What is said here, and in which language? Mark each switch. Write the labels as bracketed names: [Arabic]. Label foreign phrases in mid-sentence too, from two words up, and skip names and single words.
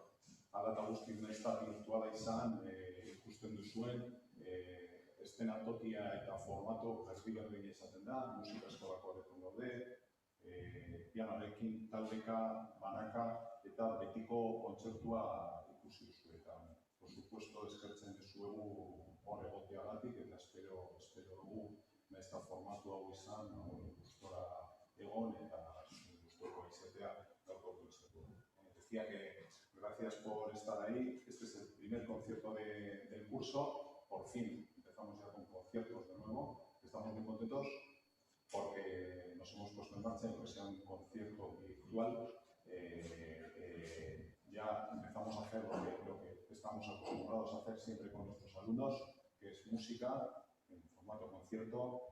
[Basque] Hala eta guztiz nahiz eta virtuala izan, ikusten duzuen, eszenatokia eta formato ezberdina izaten da, musika eskolako areton gaude, pianorekin taldeka, banaka eta betiko kontzertua ikusi duzu eta [Spanish] por supuesto, [Basque] eskertzen dizuegu hor egoteagatik eta espero dugu nahiz eta formatu hau izan, gustora egon eta gustoko izatea gaurko kontzertua. [Spanish] Decía que gracias por estar ahí. Este es el primer concierto del curso. Por fin empezamos ya con conciertos de nuevo. Estamos muy contentos porque nos hemos puesto en marcha, aunque sea un concierto virtual. Ya empezamos a hacer lo que estamos acostumbrados a hacer siempre con nuestros alumnos, que es música en formato concierto